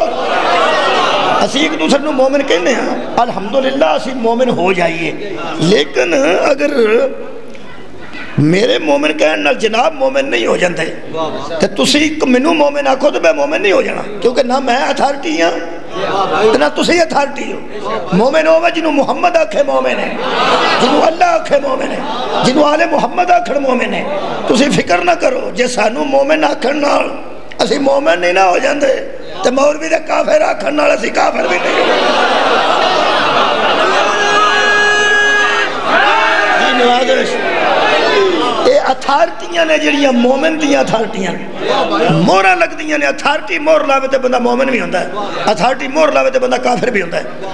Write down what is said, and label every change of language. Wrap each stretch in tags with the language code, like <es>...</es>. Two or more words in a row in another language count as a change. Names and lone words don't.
<pa>اسی ایک دوسرے نو مومن کہنے ہیں, الحمدللہ اسی مومن ہو جائیے, لیکن اگر میرے مومن کہنا جناب مومن نہیں ہو جاندے تو تسی منو مومن آکھو تو میں مومن نہیں ہو جانا, کیونکہ نہ میں اتھارٹی ہاں نہ تسی اتھارٹی ہو. مومن ہوگا جنہوں محمد آکھے مومن ہے, جنہوں اللہ آکھے مومن ہے, جنہوں آل محمد آکھن مومن ہے. تسی فکر نہ کرو جے سانو مومن آکھن نال اسی مومن نہیں نہ ہو جاندے تو مولوی دے کافر آکھن نال اسی کافر بھی نہیں ہو جاندے. یہ اتھارٹیاں نے جڑیاں مومن دیاں اتھارٹیاں مورا لگ دیاں نے. اتھارٹی مور لاوے تے بندہ مومن بھی ہوتا ہے, اتھارٹی مور لاوے تے بندہ کافر بھی ہوتا ہے.</pa>